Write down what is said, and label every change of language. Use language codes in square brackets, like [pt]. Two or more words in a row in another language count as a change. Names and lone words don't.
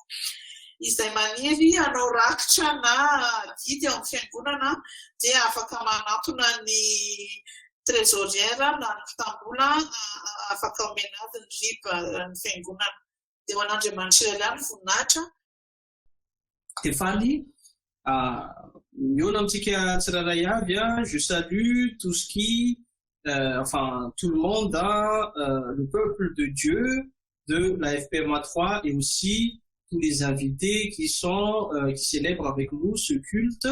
[mg] Izay maniry anao rakitra na didy ao amin'ny fiangonana dia afaka manatona ny trésorière na ny mpitambola afaka omena ady ny RIB ny fiangonana. Dia ho an'Andriamanitra iray ihany voninahitra. [fr] Stéphanie, je salue tout ce qui, enfin tout le monde, le peuple de Dieu de la FPMA 3 et aussi tous les invités qui célèbrent avec nous ce culte.